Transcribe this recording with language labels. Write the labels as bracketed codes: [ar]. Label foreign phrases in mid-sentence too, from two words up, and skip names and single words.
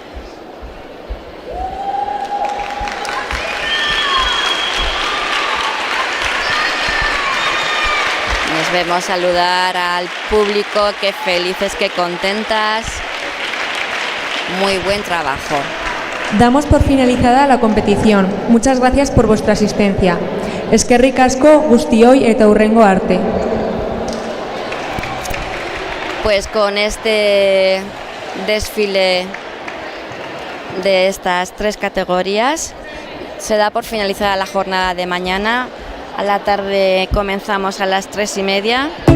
[es] Nos vemos saludar al público, qué felices, qué contentas. Muy buen trabajo. Damos por finalizada la competición. Muchas gracias por vuestra asistencia. [eu] Eskerrik asko guztioi eta hurrengo arte. [es] Pues con este desfile de estas 3 categorías se da por finalizada la jornada de mañana. A la tarde comenzamos a las 3:30.